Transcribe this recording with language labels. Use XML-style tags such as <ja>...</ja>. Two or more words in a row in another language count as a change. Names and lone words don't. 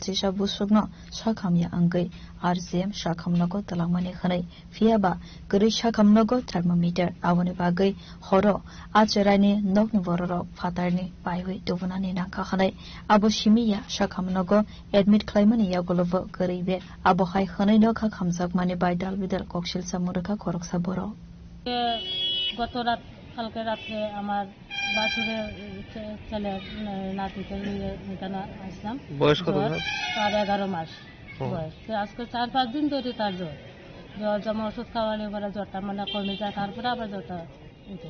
<trp>सिसा बुसुगनो शाखामया अंगै आरजीएम शाखामनगो तलांगमानि खनै फियाबा गरै शाखामनगो थर्मोमीटर आवनि बागै हरो आचरानि नगनि बररो फातारनि पाइहै दुबुनानि नांखा खनै आबो सिमिया शाखामनगो एडमिट खालामनि यागलव गरैबे आबो हाय खनै नखा खामजाकमानि बायदाल बिदाल कक्सिल सामुरखा खरकसा बर</trp> <bn>গত রাত কালকে রাত্রে আমার বাছুরের ছেলে নাতিকে নিয়ে এখানে আসলাম। বয়স কত? তার 11 মাস বয়স। আজকে 4-5 দিন ধরে তার জ্বর যেমন ওষুধ খাওয়ালে পরে জ্বরটা মানে কমে যায়, তারপরে আবার জ্বরটা উঠে।</bn>